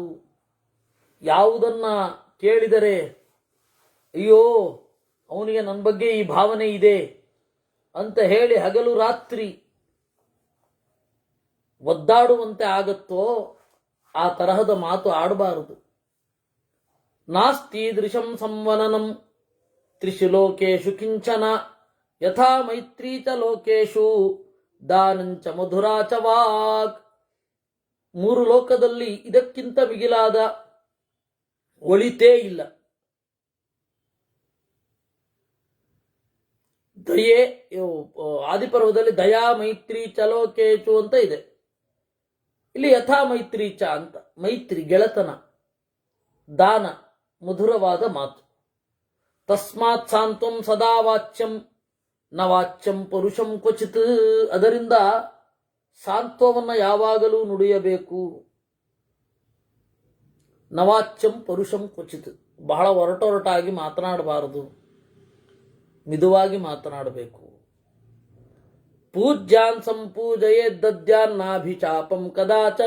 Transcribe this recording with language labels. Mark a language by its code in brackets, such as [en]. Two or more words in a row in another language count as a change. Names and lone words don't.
[kn] ಯಾವುದನ್ನ ಕೇಳಿದರೆ ಅಯ್ಯೋ ಅವನಿಗೆ ನನ್ನ ಬಗ್ಗೆ ಈ ಭಾವನೆ ಇದೆ ಅಂತ ಹೇಳಿ ಹಗಲು ರಾತ್ರಿ ಒದ್ದಾಡುವಂತೆ ಆಗತ್ತೋ ಆ ತರಹದ ಮಾತು ಆಡಬಾರದು. [sa] ನಾಸ್ತಿ ದೃಶಂ ಸಂವನನಂ ತ್ರಿಷು ಲೋಕೇಶು ಕಿಂಚನ ಯಥಾ ಮೈತ್ರೀ ಚ ಲೋಕೇಶು ದಾನಂಚ ಮಧುರಾಚ ವಾಕ್. [kn] ಮೂರು ಲೋಕದಲ್ಲಿ ಇದಕ್ಕಿಂತ ಮಿಗಿಲಾದ ಒಳಿತೇ ಇಲ್ಲ. ದಯೆ, ಆದಿಪರ್ವದಲ್ಲಿ [sa] ದಯಾ ಮೈತ್ರಿ ಚಲೋಕೇಶು [kn] ಅಂತ ಇದೆ, ಇಲ್ಲಿ [sa] ಯಥಾ ಮೈತ್ರಿ ಚ [kn] ಅಂತ. ಮೈತ್ರಿ ಗೆಳೆತನ, ದಾನ ಮಧುರವಾದ ಮಾತು. [sa] ತಸ್ಮಾತ್ ಸಾಂತ್ವಂ ಸದಾ ವಾಚ್ಯಂ ನ ವಾಚ್ಯಂ ಪುರುಷಂ ಕ್ವಚಿತ್. [kn] ಅದರಿಂದ ಸಾಂತ್ವವನ್ನು ಯಾವಾಗಲೂ ನುಡಿಯಬೇಕು. [sa] ನವಾಚ್ಯಂ ಪುರುಷಂ ಕ್ವಚಿತ್, [kn] ಬಹಳ ಒರಟೊರಟಾಗಿ ಮಾತನಾಡಬಾರದು, ಮಿದುವಾಗಿ ಮಾತನಾಡಬೇಕು. [sa] ಪೂಜ್ಯಾನ್ ಸಂಪೂಜಯೇ ದದ್ಯಾನ್ನಾಭಿಚಾಪಂ ಕದಾಚನ.